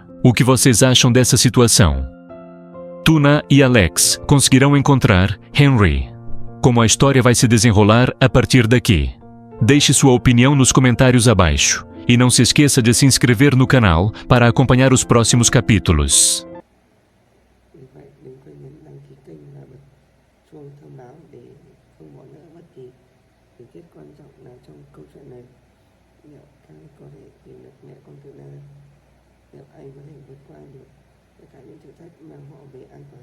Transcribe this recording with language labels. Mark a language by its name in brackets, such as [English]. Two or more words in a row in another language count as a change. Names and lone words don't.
[Portuguese] O que vocês acham dessa situação? Tuna e Alex conseguirão encontrar Henry? Como a história vai se desenrolar a partir daqui? Deixe sua opinião nos comentários abaixo e não se esqueça de se inscrever no canal para acompanhar os próximos capítulos. [Vietnamese] Vì vậy đừng quên nhấn đăng ký kênh và bật chuông thông báo để không bỏ lỡ bất kỳ tình tiết quan trọng nào trong câu chuyện này. Liệu anh có thể tìm được mẹ con Tuna? Liệu anh có thể vượt qua được tất cả những thử thách mang họ về an toàn?